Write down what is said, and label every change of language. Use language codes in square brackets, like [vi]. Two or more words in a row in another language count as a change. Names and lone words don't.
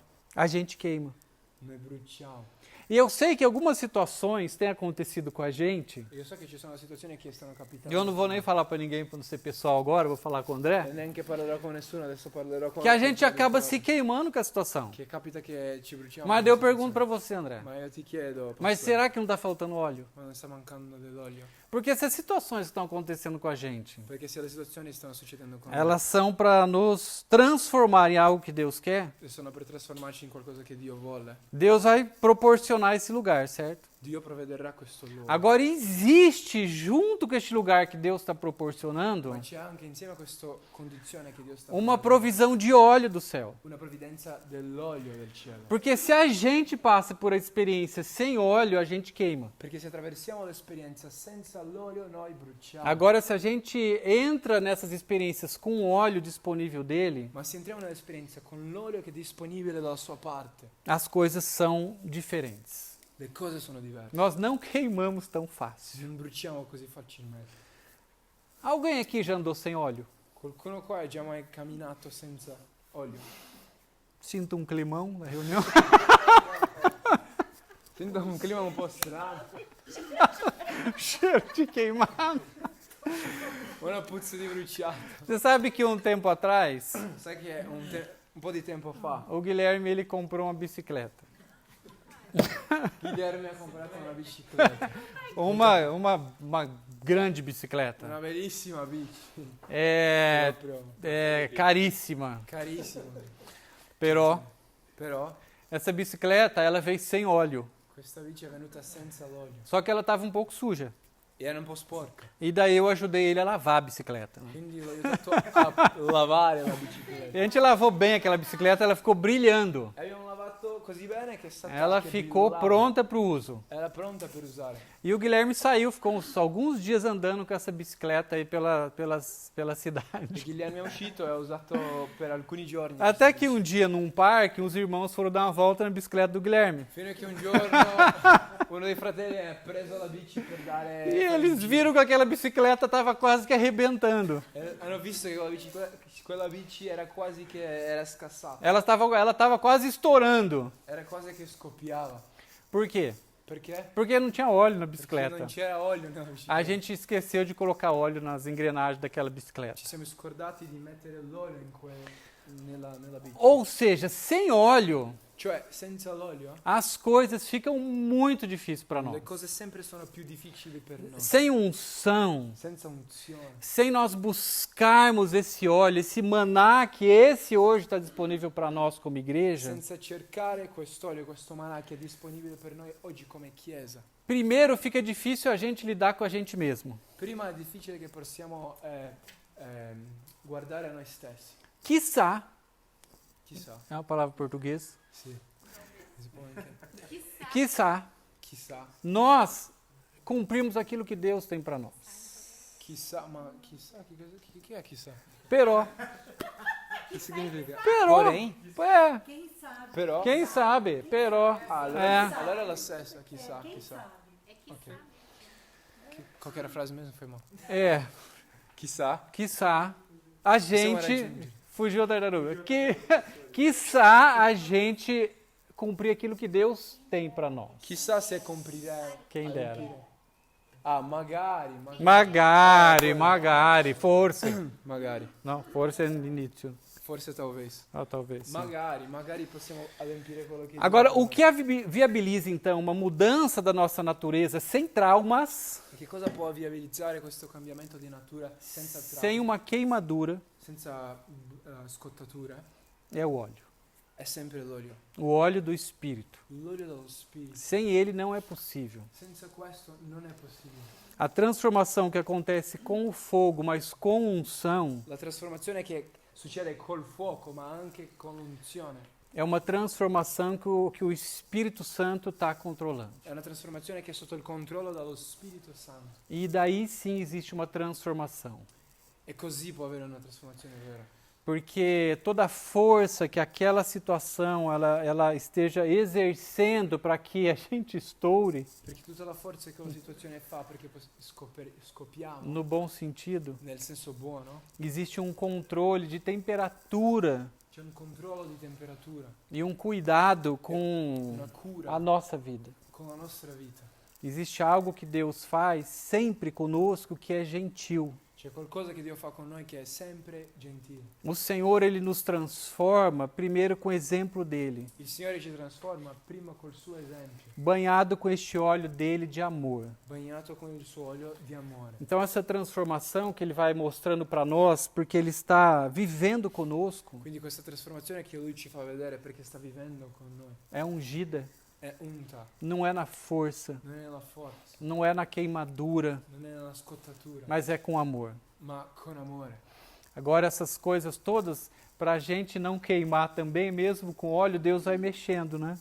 [pt] a gente queima. [it] noi bruciamo. [pt] E eu sei que algumas situações têm acontecido com a gente. [it] Io so che ci sono situazioni che stanno capitando. [pt] Eu não vou nem falar para ninguém, para não ser pessoal agora, vou falar com o André. [it] E neanche parlerò con nessuno, adesso parlerò con [pt] Que a gente [it] con [pt] acaba [it] Vittorio. [pt] se queimando com a situação. [it] Che capita che ci bruciamo. [pt] Mas [it] con [pt] daí eu [it] la [pt] pergunto para [it] situazione. [pt] você, André. [it] Ma io ti chiedo, [pt] Mas [it] pastore, [pt] será que não está faltando óleo? [it] ma non sta mancando dell'olio? [pt] Porque essas situações que estão acontecendo com a gente, [it] Perché se le situazioni stanno succedendo con [pt] elas são para nos transformar em algo que Deus quer. [it] noi, sono per trasformarci in qualcosa che Dio vuole. [pt] Deus vai proporcionar esse lugar, certo? [it] Dio provvederà questo luogo. [pt] Agora existe junto com este lugar que Deus está proporcionando [it] Ma c'è anche insieme a questa condizione che Dio sta [pt] uma provedendo, provisão de óleo do céu. [it] una provvidenza dell'olio del cielo. [pt] Porque se a gente passa por a experiência sem óleo, a gente queima. [it] Perché se attraversiamo l'esperienza senza l'olio, noi bruciamo. [pt] Agora, se a gente entra nessas experiências com o óleo disponível dele, [it] Ma se entriamo nell'esperienza con l'olio che è disponibile dalla sua parte, [pt] as coisas são diferentes. [it] le cose sono diverse. [pt] Nós não queimamos tão fácil. [it] Non bruciamo così facilmente. [pt] Alguém aqui já andou sem óleo? [it] Qualcuno qua è già mai camminato senza olio? [pt] Sinto um climão na reunião. [it] Sento un clima un po' strano. [pt] Cheiro de queimado. [it] Una puzza di bruciato. [pt] Você sabe que um tempo atrás, [it] Sai che un po' di tempo fa [pt] o Guilherme ele comprou uma bicicleta. [it] Guilherme ha comprato una bicicletta. [pt] Uma grande bicicleta. [it] Una bellissima bici. [pt] É, [it] Proprio [pt] é caríssima. [it] carissima. Però Però [pt] essa bicicleta ela veio sem óleo. [it] questa bici è venuta senza l'olio. [pt] Só que ela estava um pouco suja. [it] E era un po' sporca. [pt] E daí eu ajudei ele a lavar a bicicleta. [it] Quindi l'ho aiutato a lavare la bicicletta. [pt] E a gente lavou bem aquela bicicleta, ela ficou brilhando. [it] E abbiamo lavato così bene che è stata [pt] Ela [it] anche [pt] ficou [it] brillante. [pt] pronta para o uso. [it] Era pronta per usare. [pt] E o Guilherme saiu, ficou alguns dias andando com essa bicicleta aí pela [it] E [pt] cidade. [it] Guilherme è uscito e ha usato per alcuni giorni. [pt] Até [it] questa [pt] que um dia, num parque, uns irmãos foram dar uma volta na bicicleta do Guilherme. [it] Fino a che un giorno uno dei fratelli ha preso la bici per dare... [pt] E eles viram que aquela bicicleta estava quase que arrebentando. [it] Hanno visto che quella bici era quasi che era scassata. [pt] Ela estava quase estourando. [it] Era quasi che scoppiava. [pt] Por quê? [it] Perché? [pt] Porque não tinha óleo na [it] Perché [pt] bicicleta. [it] non c'era olio nella bicicletta. [pt] A gente esqueceu de colocar óleo nas engrenagens daquela bicicleta. [it] Ci siamo scordati di mettere l'olio nella bici. [pt] Ou seja, sem óleo, [it] Cioè, senza l'olio, [pt] as coisas ficam muito difíceis para nós. [it] le cose sempre sono più difficili per noi. [pt] Sem unção, [it] Senza unzione. [pt] sem nós buscarmos esse óleo, esse maná que esse hoje está disponível para nós como igreja, [it] Senza cercare quest'olio, questo manà che è disponibile per noi oggi come Chiesa. [pt] primeiro fica difícil a gente lidar com a gente mesmo. [it] Prima è difficile che possiamo guardare a noi stessi. [pt] Quiçá, [it] Chissà. [pt] é uma palavra portuguesa, [it] Sì. Si può anche- [pt] quiçá [it] Chissà. [pt] nós cumprimos aquilo que Deus tem para nós. [it] Chissà, ma chissà, che è chissà? Però, Che significa? però, [pt] Porém? é, Quem sabe? [it] Però? [pt] quem sabe, [it] però, Allora è la stessa, chissà, [pt] Quem [it] chissà. [pt] sabe? Ok. Qual che era a frase mesmo? Foi mal. é, [it] Chissà. [pt] quiçá a gente [it] raggiungere. [pt] fugiu da tartaruga. Quiçá a gente cumprir aquilo que Deus tem para nós. [it] Chissà se comprirei. [pt] Quem dera. [it] Ah, magari. Magari, forse. Magari. No, forse è l'inizio. Forse talvez. [pt] Talvez. Sim. [it] Magari possiamo adempiere quello che [pt] Agora, [it] Dio [pt] o que viabiliza então uma mudança da nossa natureza sem traumas, [it] E che cosa può viabilizzare questo cambiamento di natura senza [pt] sem [it] traumi, [pt] uma queimadura, [it] senza scottature? [pt] é o óleo. [it] È sempre l'olio. [pt] O óleo do Espírito. [it] L'olio dello Spirito. [pt] Sem ele não é possível. [it] Senza questo non è possibile. [pt] A transformação que acontece com o fogo, mas com unção, [it] La trasformazione che succede col fuoco, ma anche con l'unzione, [pt] é uma transformação que o Espírito Santo está controlando. [it] è una trasformazione che è sotto il controllo dallo Spirito Santo. [pt] E daí sim existe uma transformação. [it] E così può avere una trasformazione vera. [pt] Porque toda a força que aquela situação ela esteja exercendo para que a gente estoure, [it] Perché tutta la forza che quella situazione fa perché scoppiamo, [pt] no bom sentido, [it] nel senso buono, [pt] existe um controle de temperatura [it] c'è un controllo di temperatura, [pt] e um cuidado com [it] una cura [pt] a nossa vida. [it] con la nostra vita. [pt] Existe algo que Deus faz sempre conosco que é gentil. [it] C'è qualcosa che Dio fa con noi che è sempre gentile. [pt] O Senhor, Ele nos transforma primeiro com o exemplo dEle, [it] Il Signore ci trasforma prima col suo esempio, [pt] banhado com este óleo dEle de amor. [it] bagnato con il suo olio di amore. [pt] Então essa transformação que Ele vai mostrando para nós, porque Ele está vivendo conosco, [it] Quindi questa trasformazione che Lui ci fa vedere perché sta vivendo con noi [pt] é ungida, [it] è unta, [pt] não é na força, [it] non è nella forza, [pt] não é na queimadura, [it] non è nella scottatura, [pt] mas é com amor. [it] ma con amore. [pt] Agora essas coisas todas, para a gente não queimar também, mesmo com óleo, Deus vai mexendo, né?